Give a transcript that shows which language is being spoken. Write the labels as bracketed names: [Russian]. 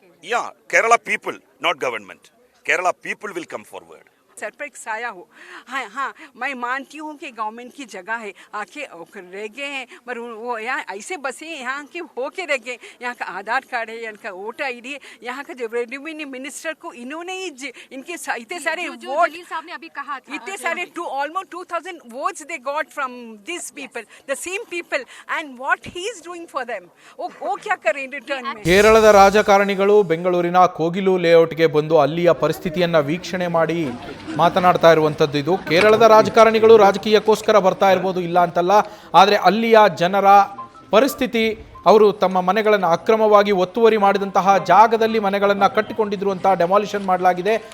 [English] Yeah, Kerala people, not government. Kerala people will come forward. [Hindi] Sir पर एक साया हो. हाँ हाँ, मैं मानती हूँ कि गवर्नमेंट की जगह है, आके रह गए हैं, पर वो यहाँ ऐसे बसे यहाँ के होके रह गए. यहाँ का आधार कार्ड है, यहाँ का वोटर आईडी है, यहाँ का जो रेवेन्यू मिनिस्टर को इन्होंने ही इनके इतने सारे वोट, साहब ने अभी कहा था, इतने सारे [English] almost 2000 votes they got from these people, the same people, and what he is doing for them. [Hindi] वो क्या करें रिटर्न में? [Kannada] ಕೇರಳದ ರಾಜಕಾರಣಿಗಳು ಬೆಂಗಳೂರಿನ ಕೋಗಿಲು ಲೇಔಟ್ಗೆ ಬಂದು ಅಲ್ಲಿಯ ಪರಿಸ್ಥಿತಿಯನ್ನ ವೀಕ್ಷಣೆ ಮಾಡಿ ಮಾತನಾಡ್ತಾ ಇರುವಂಥದ್ದು. ಇದು ಕೇರಳದ ರಾಜಕಾರಣಿಗಳು ರಾಜಕೀಯಕ್ಕೋಸ್ಕರ ಬರ್ತಾ ಇರ್ಬೋದು, ಇಲ್ಲ ಅಂತಲ್ಲ. ಆದರೆ ಅಲ್ಲಿಯ ಜನರ ಪರಿಸ್ಥಿತಿ, ಅವರು ತಮ್ಮ ಮನೆಗಳನ್ನು ಅಕ್ರಮವಾಗಿ ಒತ್ತುವರಿ ಮಾಡಿದಂತಹ ಜಾಗದಲ್ಲಿ ಮನೆಗಳನ್ನು ಕಟ್ಟಿಕೊಂಡಿದ್ರು ಅಂತ ಡೆಮಾಲಿಷನ್ ಮಾಡಲಾಗಿದೆ.